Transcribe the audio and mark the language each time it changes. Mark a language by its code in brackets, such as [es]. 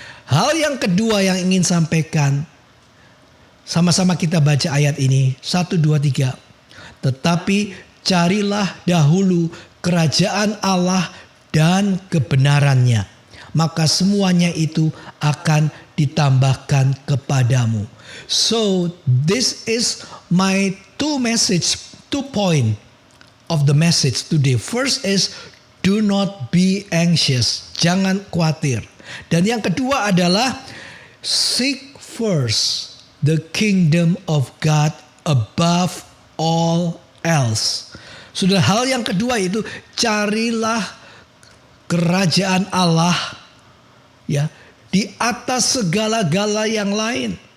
[id] Hal yang kedua yang ingin sampaikan, sama-sama kita baca ayat ini. 1, 2, 3. Tetapi carilah dahulu kerajaan Allah dan kebenarannya, maka semuanya itu akan ditambahkan kepadamu. [en] So this is my two point of the message today. First is do not be anxious. [id] Jangan khawatir. Dan yang kedua adalah [en] seek first the kingdom of God above all else. [id] Sudah, hal yang kedua itu carilah kerajaan Allah, ya, di atas segala-gala yang lain.